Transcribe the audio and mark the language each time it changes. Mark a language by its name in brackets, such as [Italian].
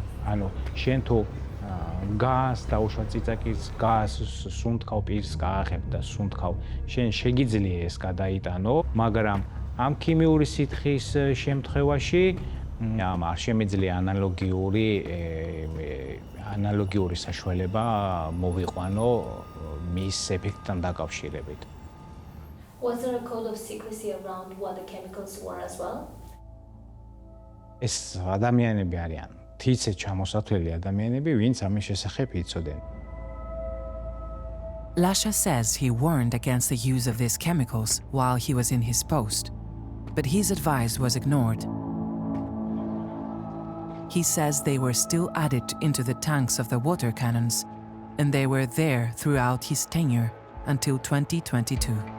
[Georgian] ანუ შენ თუ გას დაუშვა წიწაკის გას სუნთქავ პირს გააღებ და სუნთქავ შენ შეგიძლია ეს გადაიტანო, მაგრამ ამ ქიმიური სითხის შემთხვევაში არ შემიძლია ანალოგიური საშუალება მოვიყვანო მის ეფექტთან დაკავშირებით. [English] Was there a code of secrecy around what the chemicals were as well? [Georgian] ეს ადამიანები არიან თიცე ჩამოსათვლელი ადამიანები, ვინც ამის შესახებ იცოდნენ. [English] Lasha says he warned against the use of these chemicals while he was in his post, but his advice was ignored. He says they were still added into the tanks of the water cannons, and they were there throughout his tenure until 2022.